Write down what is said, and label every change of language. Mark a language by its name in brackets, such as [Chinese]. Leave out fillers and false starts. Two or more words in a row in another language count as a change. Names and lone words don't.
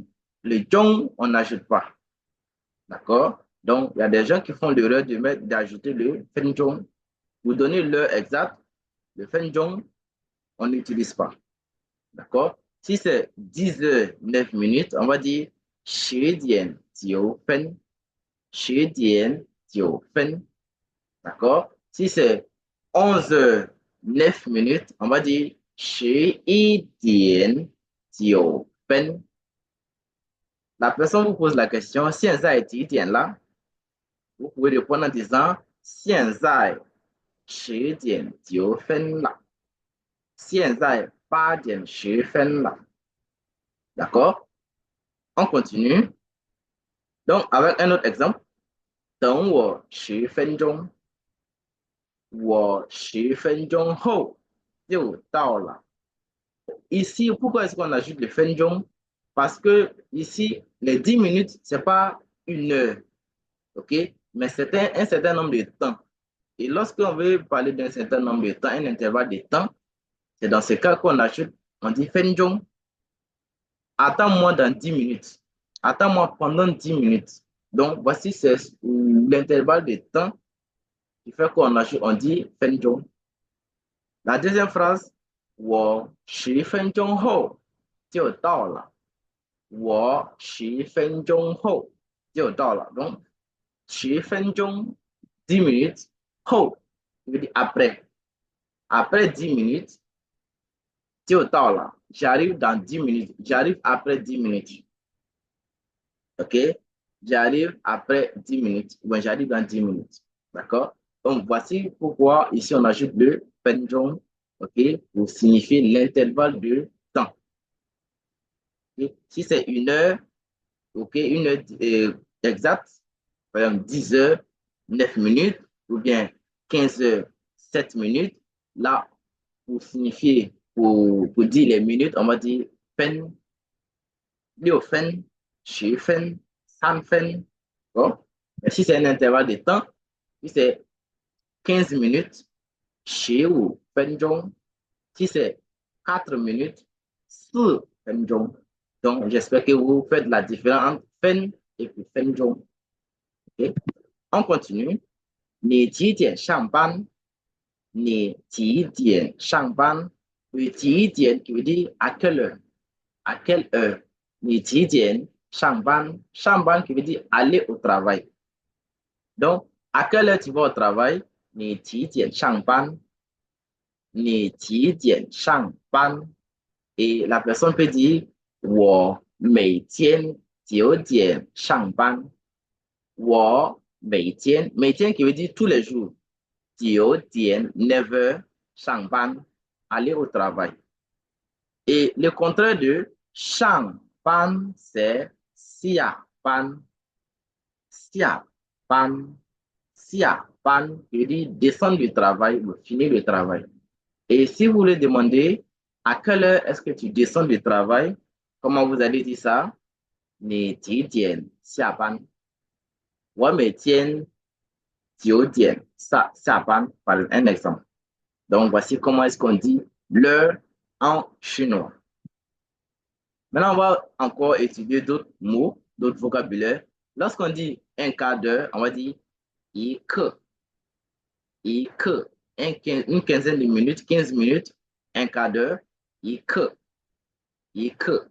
[French] Le zhong, on n'ajoute pas. D'accord? Donc, il y a des gens qui font l'erreur d'ajouter le fenzhong. Vous donnez l'heure exacte, le fenzhong, on n'utilise pas. D'accord? Si c'est 10 heures 9 minutes, on va dire [Chinese] 10点9分. 10点9分. [French] D'accord? Si c'est 11 heures 9 minutes, on va dire [Chinese] 11点9分. [French] La personne vous pose la question, [Chinese] 现在几点了? [French] Vous pouvez répondre en disant [Chinese] 现在10点9分了. 现在8点10分了. [French] D'accord? On continue. Donc, avec un autre exemple. [Chinese] 等我10分钟. 我10分钟后就到了. [French] Ici, pourquoi est-ce qu'on ajoute le fenjong? Parce que ici, les 10 minutes, ce n'est pas une heure. OK? Mais c'est un certain nombre de temps. Et lorsqu'on veut parler d'un certain nombre de temps, un intervalle de temps, c'est dans ce cas qu'on ajoute, on dit fenjong. Attends-moi dans 10 minutes. Attends-moi pendant 10 minutes. Donc, voici l'intervalle de temps qui fait qu'on ajoute, on dit fenjong. La deuxième phrase, [Chinese] 我10分钟后就到了. 我10分钟后就到了. [French] Donc, 10分钟, 10 minutes, 后, je veux dire après. Après 10 minutes, [Chinese] 就到了. [French] J'arrive dans 10 minutes. J'arrive après 10 minutes. OK? J'arrive après 10 minutes. Ou j'arrive dans 10 minutes. D'accord? Donc, voici pourquoi ici on ajoute le 分钟. OK, pour signifier l'intervalle de temps. Okay? Si c'est 1 heure, OK, 1 heure exacte, par exemple 10 heures, 9 minutes, ou bien 15 heures, 7 minutes, là, pour signifier, pour dire les minutes, on va dire fen, [Chinese] 六分，十分，三分. [French] Bon. Mais si c'est un intervalle de temps, si c'est 15 minutes, [Chinese] 十五分钟. [French] Si c'est 4 minutes, 4 分钟. Donc, j'espère que vous faites la différence entre fen et puis 分钟. OK? On continue. [Chinese] 你几点上班？你几点上班？你几点 [French] qui veut dire à quelle heure? À quelle heure? [Chinese] 你几点上班？上班 [French] qui veut dire aller au travail. Donc, à quelle heure tu vas au travail? [Chinese] 你几点上班？你几点上班？ [French] Et la personne peut dire [Chinese] 我每天9点上班。我每天 [French] qui veut dire tous les jours. 9点 9 heures 上班 aller au travail. Et le contraire de 上班 c'est 下班。 [Chinese] 下班 下班 [French] qui veut dire descendre du travail ou finir le travail. Et si vous voulez demander à quelle heure est-ce que tu descends du travail, comment vous allez dire ça? [Chinese] 你几点下班？我每天9点下班, [French] par un exemple. Donc, voici comment est-ce qu'on dit l'heure en chinois. Maintenant, on va encore étudier d'autres mots, d'autres vocabulaires. Lorsqu'on dit un quart d'heure, on va dire 一刻, une quinzaine de minutes, 15 minutes, un quart d'heure, 一刻.